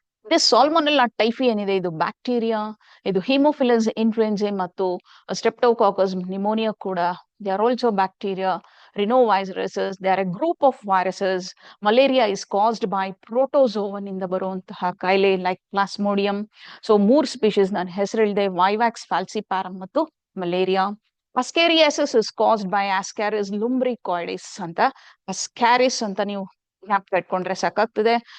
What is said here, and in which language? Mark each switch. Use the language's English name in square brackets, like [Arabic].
[Kannada] This Salmonella typhi ಏನಿದೆ, ಇದು bacteria, ಇದು ಹಿಮೋಫಿಲಸ್ ಇನ್ಫ್ಲೂಯೆನ್ಸೆ ಮತ್ತು ಸ್ಟ್ರೆಪ್ಟೋಕಾಕಸ್ ನಿಮೋನಿಯಾ ಕೂಡ. [English] They are also bacteria. Rhinoviruses, they are a group of viruses. Malaria is caused by protozoan [Kannada] ಇಂದ ಬರುವಂತಹ ಕಾಯಿಲೆ [English] Like plasmodium. [Kannada] ಸೊ 3 ಸ್ಪೀಶೀಸ್ ನಾನು ಹೆಸರಿಳಿದೆ, ವೈವ್ಯಾಕ್ಸ್, ಫ್ಯಾಲ್ಸಿಪ್ಯಾರಮ್ ಮತ್ತು ಮಲೇರಿಯಾ. ಅಸ್ಕೇರಿಯಾಸಿಸ್ [English] is caused by [Kannada] ಆಸ್ಕ್ಯಾರಿಸ್ ಲುಂಬ್ರಿಕಾಯ್ಡಿಸ್ ಅಂತ, ಅಸ್ಕ್ಯಾರಿಸ್ ಅಂತ ನೀವು ಜ್ಞಾಪಕ ಇಟ್ಕೊಂಡ್ರೆ ಸಾಕಾಗ್ತದೆ.